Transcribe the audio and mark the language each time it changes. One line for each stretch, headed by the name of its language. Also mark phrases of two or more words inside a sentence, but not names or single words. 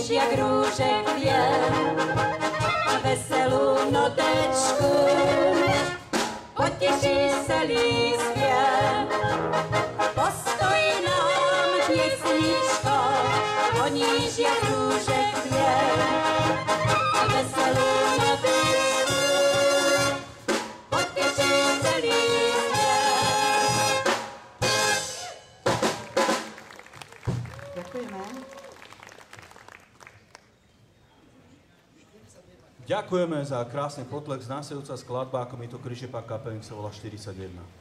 Czech: jak růžek věn, veselou notečku, potěší se lístvě, postojí nám pěsničko, voníš jak růžek věn, veselou notečku, potěší se lístvě.
Slovak: Ďakujeme. Ďakujeme za krásny potlesk. Následujúca skladba, ako mi to kričí pán kapelník, sa volá 41.